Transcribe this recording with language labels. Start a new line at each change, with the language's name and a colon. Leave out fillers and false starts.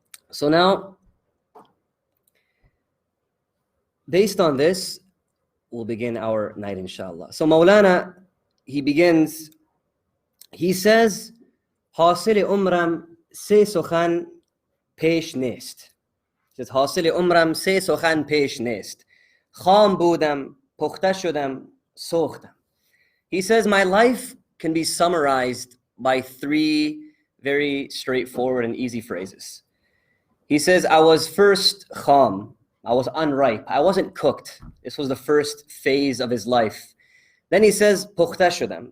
English: So now, based on this, we'll begin our night, inshallah. So Mawlana, he begins, he says,
Persian: حاصل عمرم سه سخن پیش نیست. حاصل عمرم سه سخن پیش نیست. خام بودم، پخته شدم، سوختم.
English: He says, my life can be summarized by three very straightforward and easy phrases. He says, I was first kham, I was unripe, I wasn't cooked. This was the first phase of his life. Then he says,
Persian: pukhta shudam.